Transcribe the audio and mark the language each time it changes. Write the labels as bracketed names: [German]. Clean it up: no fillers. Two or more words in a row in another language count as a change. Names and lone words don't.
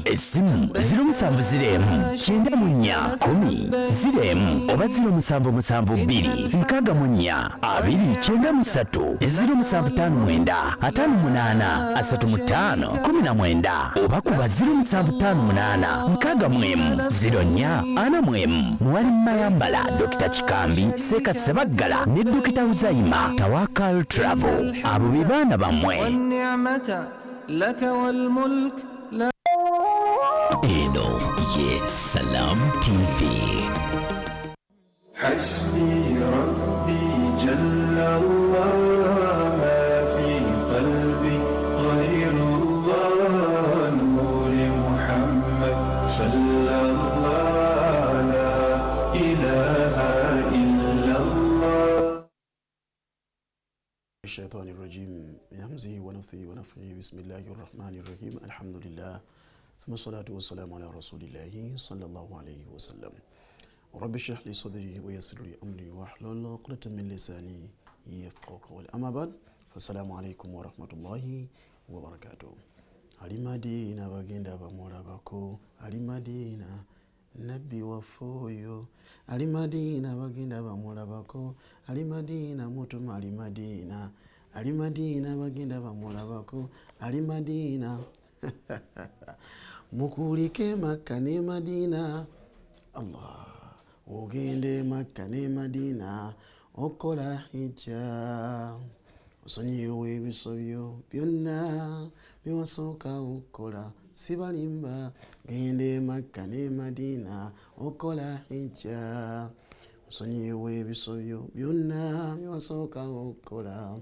[Ganda] Essimu 0704 94 10 oba 0772 64 293 0759 58 35 19 oba kuba 0758 64 04 Mwali Mayambala, Dr. Chikambi, Seka Sebaggala ne Dr. Uzaima. Tawakal Travel abo bibana bamwe. Eno ye Salam TV. [Arabic] حسبي ربي جل الله ما في قلبي غير الله نور محمد صلى الله الشيطان الرجيم من همزه ونفثه ونفخه بسم الله الرحمن الرحيم الحمد لله ثم الصلاة والسلام على رسول الله صلى الله عليه وسلم. رب اشرح لي صدري ويسر لي أمري واحلل عقدة من لساني يفقهوا قولي. أما بعد فالسلام عليكم ورحمة الله وبركاته. [Ganda] علي مدينة bagenda bamulabako Ali Madina Nabi wafoyo Ali Madina bagenda bamulabako Ali Madina mutuma Ali Madina Ali Madina bagenda bamulabako Ali Madina mukulike Makka ne Madina Allah ogende Makka ne Madina okola hijja osonyiwe ebisobyo byonna byosooka okola sibalimba gende Makka ne Madina okola hijja osonyiwe ebisobyo byonna byosooka okola.